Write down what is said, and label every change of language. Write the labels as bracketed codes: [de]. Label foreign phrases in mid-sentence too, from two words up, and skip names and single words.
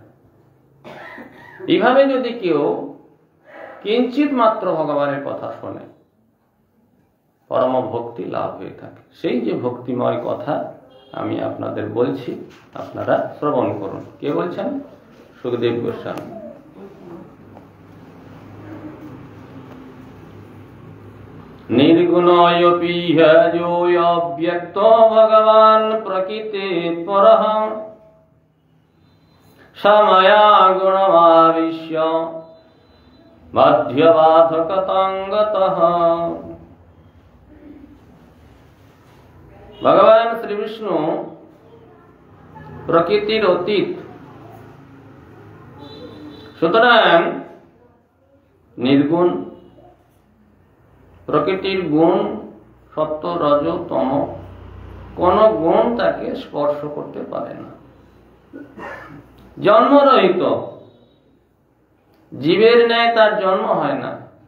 [bn] এইভাবে যদি কেউ কিঞ্চিত মাত্র ভগবানের কথা শোনে, পরম ভক্তি লাভ হয়ে থাকে। সেই যে ভক্তিময় কথা আমি আপনাদের বলছি, আপনারা শ্রবণ করুন। কে বলছেন? সুখদেব গোস্বামী। [sa] निर्गुणोऽपि ह्यजोऽव्यक्तो भगवान् प्रकृते परः स मया गुणमाविश्य मध्यबाधकतां गतः। [bn] ভগবান শ্রী বিষ্ণু প্রকৃতির অতীত, সুতরাং নির্গুণ। প্রকৃতির গুণ সত্য, রজ, তম, কোন গুণ তাকে স্পর্শ করতে পারে না। জন্মরহিত, জীবের ন্যায় তার জন্ম হয় না।